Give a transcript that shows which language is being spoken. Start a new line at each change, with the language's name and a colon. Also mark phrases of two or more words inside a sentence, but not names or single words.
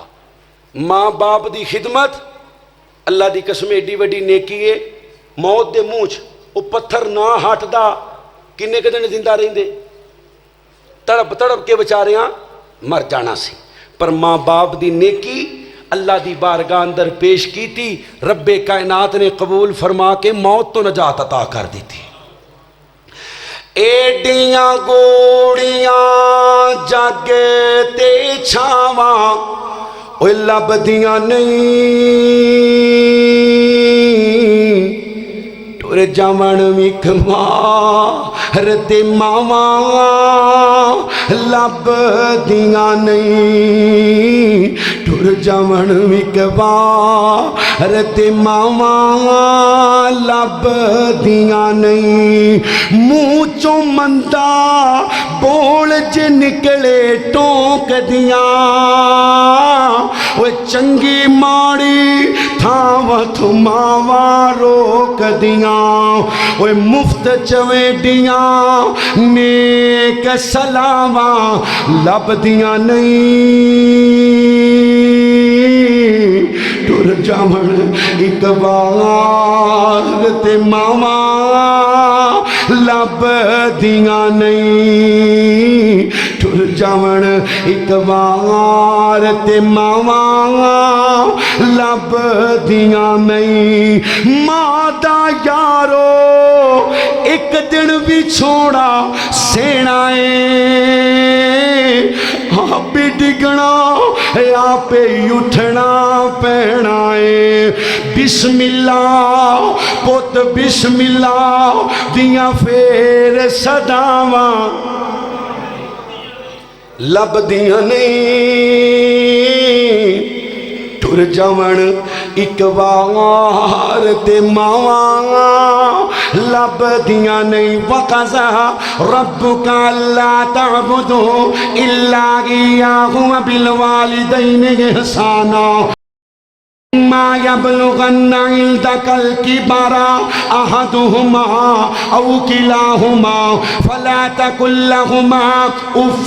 Punjabi: ماں باپ دی خدمت اللہ دی قسم ایڈی وڈی نیکی ہے، موت دے منہ وہ پتھر نہ ہٹدا کنے کے دن زندہ رہندے، تڑپ کے بیچاریاں مر جانا سی، پر ماں باپ دی نیکی اللہ دی بارگاہ اندر پیش کی تھی، رب کائنات نے قبول فرما کے موت تو نجات عطا کر دی تھی۔ ایڈیاں گوڑیاں جگ تے چھاواں اوہ لبدیاں نہیں، ٹر جاون ویکھ ماں تے ماواں لبدیاں نہیں، ٹر جاون ویکھ ماں تے ماواں لبدیاں نہیں، منہ چوں مندا بول جے نکلے ٹونک دیاں، وہ چنگی ماڑی تھاواں تو ماواں روک دیاں، وہ مفت چویڈیاں نیک سلاواں لبدیاں نہیں، ٹر جاون ایک بار تے ماواں لبدیاں نہیں، ٹر جاون ایک بار تے ماواں لبدیاں نہیں۔ ماں دا یارو ایک دن بھی چھوڑا سینا ہے، آپ ڈگنا آپ اٹھنا پینا ہے،
Arabic: بسم اللہ
Punjabi: پت
Arabic: بسم اللہ
Punjabi: دیاں پھر صداواں لبدیاں نہیں، ٹر جاون ایک وار تے ماواں لب دیاں نہیں
Arabic: وقضا ربک الا تعبدوا الا ایاہ وبالوالدین احسانا ما يبلغن عندك الكبر أحدهما أو كلاهما فلا تقل لهما أف